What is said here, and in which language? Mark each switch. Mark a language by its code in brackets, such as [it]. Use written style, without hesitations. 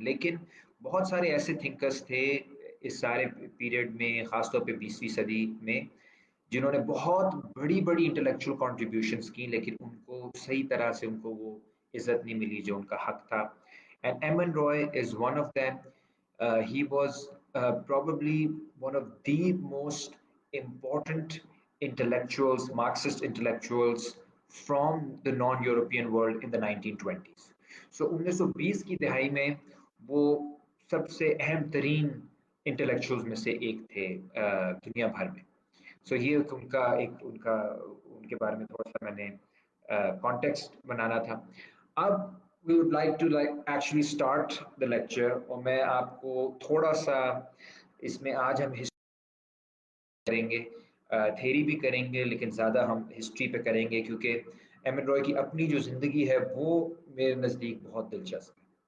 [hi] लेकिन बहुत सारे ऐसे थिंकर्स थे इस सारे पीरियड में, ख़ासतौर पे 20वीं सदी में, जिन्होंने बहुत बड़ी बड़ी इंटेलेक्चुअल कॉन्ट्रीब्यूशंस की, लेकिन उनको सही तरह से उनको वो इज़्ज़त नहीं मिली जो उनका हक था. [en] And M N Roy is one of them. He was probably one of the most important intellectuals, Marxist intellectuals from the non-European world in the 1920s. [hi] So 1920 की दहाई में वो सबसे अहम तरीन इंटेलेक्चुअल्स में से एक थे दुनिया भर में. So ये उनके बारे में थोड़ा सा मैंने कॉन्टेक्स्ट बनाना था. अब [en] we would like to actually start the lecture [hi] और मैं आपको थोड़ा सा इसमें आज हम हिस्ट्री करेंगे, थ्योरी भी करेंगे, लेकिन ज़्यादा हम हिस्ट्री पे करेंगे क्योंकि एम एन रॉय की अपनी जो ज़िंदगी है वो मेरे नज़दीक बहुत दिलचस्प है.